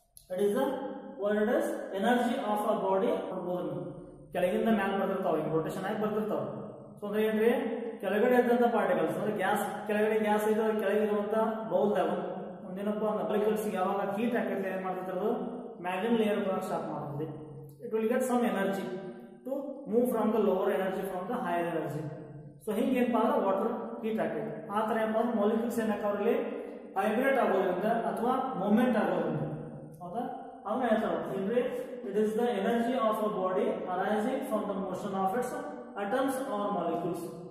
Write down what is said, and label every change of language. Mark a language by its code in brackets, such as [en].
[en] That is the word is energy of a body. [kn] ಕೆಳಗಿಂದ ಮ್ಯಾಲ ಬರ್ತಿರ್ತಾವ, ಈಗ ರೊಟೇಷನ್ ಆಗಿ ಬರ್ತಿರ್ತಾವ. ಸೊ ಅಂದ್ರೆ ಏನ್ರಿ, ಕೆಳಗಡೆ ಇದ್ದಂತ ಪಾರ್ಟಿಕಲ್ಸ್ ಅಂದ್ರೆ ಗ್ಯಾಸ್, ಕೆಳಗಡೆ ಗ್ಯಾಸ್ ಇದೆ, ಕೆಳಗಿರುವಂತ ಬೌಲ್ ಲೆವೆಲ್ ಒಂದೇನಪ್ಪ ಮಾಲಿಕ್ಯೂಲ್ಸ್ ಯಾವಾಗ ಹೀಟ್ ಹಾಕಿದ್ರೆ ಏನ್ ಮಾಡ್ತಿರೋದು ಮ್ಯಾಗಿನ್ ಲೇಯರ್ ಬರೋಕೆ ಸ್ಟಾರ್ಟ್ ಮಾಡ್ತದೆ. [en] It will get some energy to move from the lower energy from the higher energy. [kn] So ಹಿಂಗೆ ಏನಪ್ಪ ಅಂದ್ರೆ ವಾಟರ್ ಹೀಟ್ ಆಗ್ತದೆ. ಆ ತರ ಏನಪ್ಪ ಅಂದ್ರೆ ಮಾಲಿಕ್ಯೂಲ್ಸ್ ಏನಾಕವ್ರಲ್ಲಿ ವೈಬ್ರೇಟ್ ಆಗೋದ್ರಿಂದ ಅಥವಾ ಮೂವ್ಮೆಂಟ್ ಆಗೋದ್ರಿಂದ. ಹೌದಾ? ಅವನ್ನ ಹೇಳ್ತಾರೆ ಅಂದ್ರೆ [en] It is the energy of a body arising from the motion of its atoms or molecules.